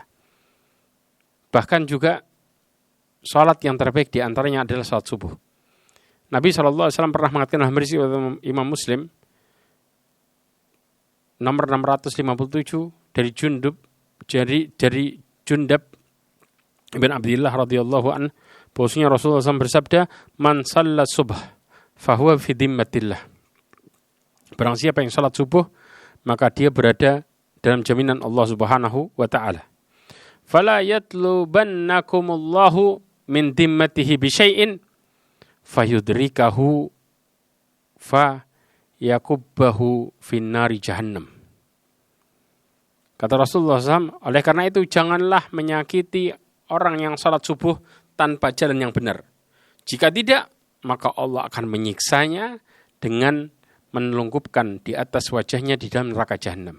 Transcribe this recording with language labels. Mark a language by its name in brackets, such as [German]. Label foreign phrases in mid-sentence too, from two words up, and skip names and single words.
[Indonesian] Bahkan juga salat yang terbaik di antaranya adalah salat subuh. Nabi SAW pernah mengatakan dalam hadis Imam Muslim nomor 657 dari Jundab bin Abdullah [Arabic] رضي الله عن, [Indonesian] bahwasanya Rasulullah SAW bersabda, [Arabic] "من صلى الصبح فهو في ذمة الله." [Indonesian] Barang siapa yang salat subuh, maka dia berada dalam jaminan Allah [Arabic] سبحانه وتعالى. فلا يطلبنكم الله من ذمته بشيء فيدركه فيكبه في نار جهنم. [Indonesian] Kata Rasulullah SAW, oleh karena itu janganlah menyakiti orang yang salat subuh tanpa jalan yang benar. Jika tidak, maka Allah akan menyiksanya dengan menelungkupkan di atas wajahnya di dalam neraka jahannam.